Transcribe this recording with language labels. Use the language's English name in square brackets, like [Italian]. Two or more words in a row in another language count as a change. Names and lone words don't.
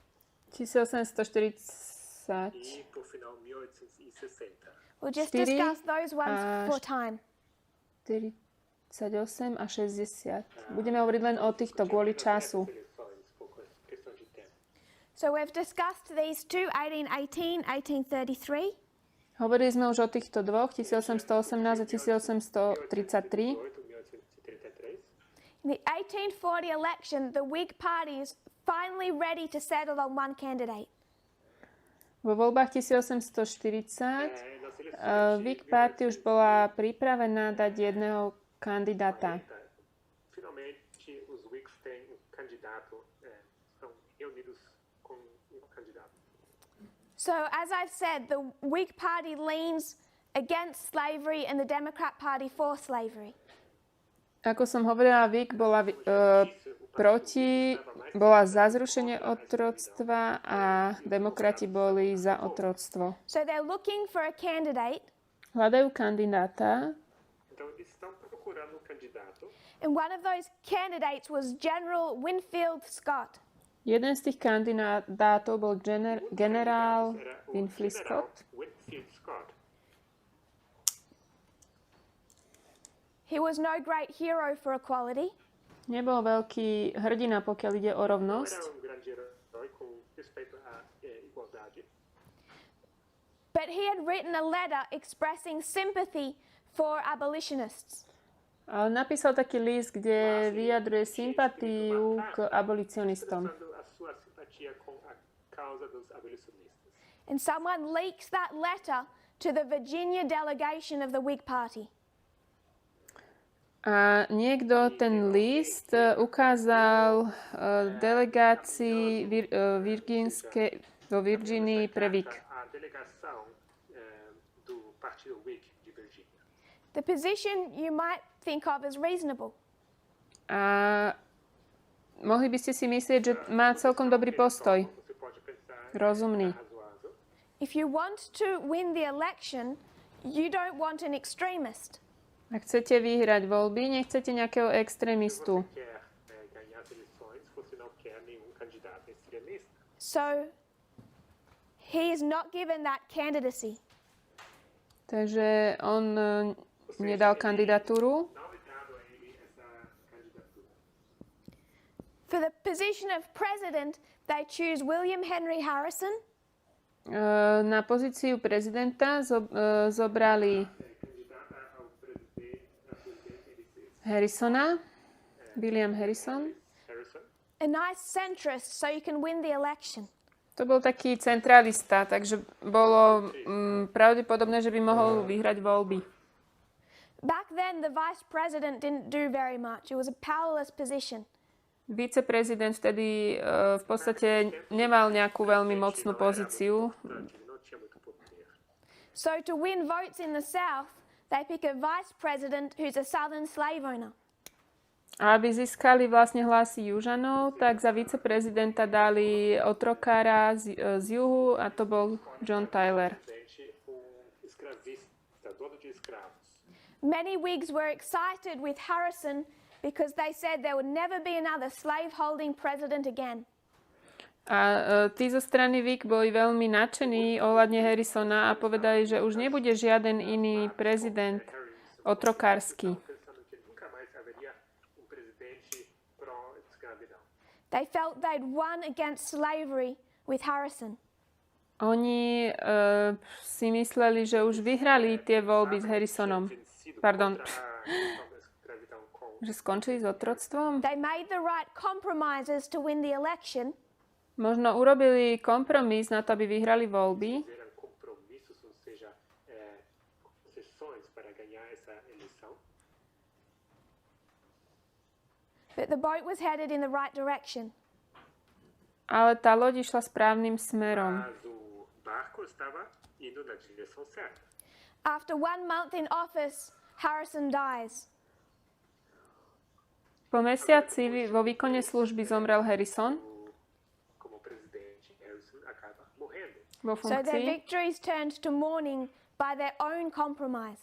[Portuguese] 1840, E, por final, 1860. [English] We'll just [Slovak] Štyri [English] discuss those ones [Slovak] a [English] for time. [Slovak] 48 a 60. Budeme hovoriť len o týchto kvôli času. [Portuguese] Eleições, por questão de tempo. [English] So we've discussed these two, 1818, 1833. [Slovak] Hovorili sme už o týchto dvoch, 1818 a 1833. 1833. [English] In the 1840 election, the Whig Party is finally ready to settle on one candidate. [Slovak] Vo voľbách 1840 Whig Party už bola pripravená dať jedného kandidáta. [Portuguese] Finalmente, os Whigs têm um candidato, estão reunidos com um candidato. [English] So, as I've said, the Whig Party leans against slavery and the Democrat Party for slavery. [Slovak] Ako som hovorila, Whig bola bola za zrušenie otroctva a demokrati boli za otroctvo. [English] So they're looking for a candidate, [Slovak] Hľadajú kandidáta [Portuguese] Então, eles estão procurando um candidato. [English] and one of those candidates was General Winfield Scott. [Slovak] Jeden z tých kandidátov bol generál [Portuguese] Era o Winfield general Scott. Winfield Scott. [English] He was no great hero for equality, [Slovak] Nebol veľký hrdina, pokiaľ ide o [Portuguese] Não [Slovak] rovnosť, [Portuguese] era um grande herói com respeito à igualdade, [English] but he had written a letter expressing sympathy for abolitionists. [Slovak] ale napísal taký list, kde vyjadruje sympatiu k abolicionistom. [Portuguese] mostrando a sua simpatia com a causa dos abolicionistas. [English] And someone leaks that letter to the Virginia delegation of the Whig Party. [Slovak] A niekto ten list ukázal delegácii vo Virginii pre Whig. [Portuguese] A delegação do Partido Whig de Virgínia. [English] The position you might think of as reasonable. [Slovak] A mohli by ste si myslieť, že má celkom dobrý postoj. [Portuguese] Você pode pensar [Slovak] Rozumný. [Portuguese] razoável. [English] If you want to win the election, you don't want an extremist. [Slovak] Ak chcete vyhrať voľby, nechcete nejakého extrémistu. [Portuguese] Você quer ganhar as eleições, você não quer nenhum candidato extremista. [English] So he is not given that candidacy. [Slovak] Takže on nedal kandidatúru. [Portuguese] Não é dado a ele essa candidatura. [English] For the position of president, they choose William Henry Harrison, [Slovak] Na pozíciu prezidenta zobrali [Portuguese] Candidata ao presidente, [Slovak] Harrisona, [Portuguese] William Harrison. Harrison. [English] a nice centrist, so you can win the election. [Slovak] To bol taký centralista, takže bolo pravdepodobné, že by mohol vyhrať voľby. [English] Back then, the vice president didn't do very much. It was a powerless position. [Slovak] Viceprezident vtedy v podstate nemal nejakú veľmi mocnú pozíciu. [Portuguese] Ele não tinha muito poder. [English] So to win votes in the South, they pick a vice president who's a southern slave owner. [Slovak] A aby získali vlastne hlasy južanov, tak za viceprezidenta dali otrokára z juhu a to bol John Tyler. [Portuguese] Presidente, escravista, dono de escravos. [English] Many Whigs were excited with Harrison because they said there would never be another slave-holding president again. [Slovak] A tí zo strany Whig boli veľmi nadšení ohľadne Harrisona a povedali, že už nebude žiaden iný prezident otrokársky. [Portuguese] Pensando que nunca mais haveria presidente pró-escravidão. [English] They felt they'd won against slavery with Harrison. [Slovak] Oni si mysleli, že už vyhrali tie voľby s Harrisonom. Pardon, že skončili s otroctvom. [English] They made the right compromises to win the election, [Slovak] Možno urobili kompromis na to, aby vyhrali voľby, [Portuguese] Fizeram compromissos, ou seja, concessões para ganhar essa eleição. [English] but the boat was headed in the right direction. [Slovak] ale tá loď išla správnym smerom. [Portuguese] Mas o barco estava indo na direção certa. [English] After 1 month in office, Harrison dies. [Slovak] Po mesiaci vo výkone služby zomrel Harrison [Portuguese] Como presidente, Harrison acaba morrendo. [Slovak] vo [English] So their [Slovak] funkcii. [English] victories turned to mourning by their own compromise.